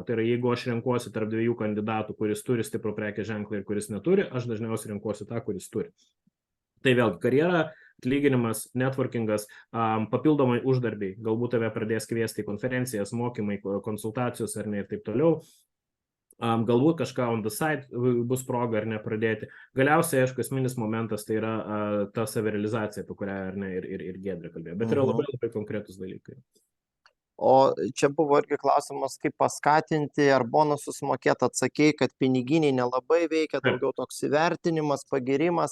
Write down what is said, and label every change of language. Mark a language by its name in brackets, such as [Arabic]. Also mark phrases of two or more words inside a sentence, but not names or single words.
[Lithuanian] Tai yra, jeigu aš renkuosi tarp 2 kandidatų, kuris turi stiprų prekės ženklą ir kuris neturi, aš dažniausiai renkuosi tą, kuris turi. Tai vėlgi, karjera, atlyginimas, networkingas, papildomai uždarbiai, galbūt tave pradės kviesti į konferencijas, mokymai, konsultacijos ar ne ir taip toliau. Galbūt kažką [English] on the side [Lithuanian] bus proga ar ne pradėti. Galiausiai, aišku, esminis momentas tai yra ta savirealizacija, apie kurią ar ne ir Giedrė kalbėjo, bet yra labai konkretus dalykai. O čia buvo irgi klausimas, kaip paskatinti ar bonusus mokėti, atsakei, kad piniginiai nelabai veikia, daugiau toks įvertinimas, pagirimas.